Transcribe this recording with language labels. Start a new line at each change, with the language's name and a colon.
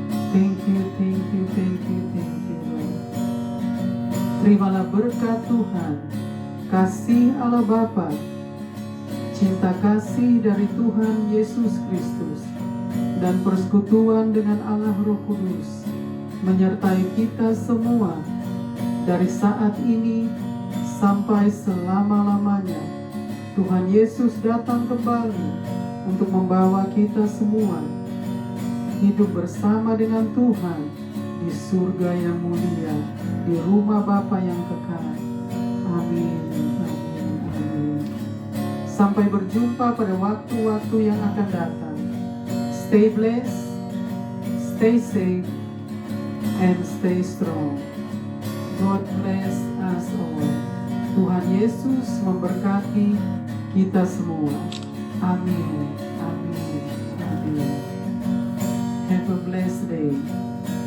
English: Thank you, thank you, thank you, thank you, Lord.
Indonesian: Terimalah berkat Tuhan, kasih Allah Bapa, cinta kasih dari Tuhan Yesus Kristus, dan persekutuan dengan Allah Roh Kudus menyertai kita semua dari saat ini sampai selama-lamanya. Tuhan Yesus datang kembali untuk membawa kita semua hidup bersama dengan Tuhan di surga yang mulia, di rumah Bapa yang kekal. Amin, amin, amin. Sampai berjumpa pada waktu-waktu yang akan datang.
English: Stay blessed, stay safe, and stay strong. God bless us all.
Indonesian: Tuhan Yesus memberkati kita semua.
English: Amin, amin, amin. Have a blessed day.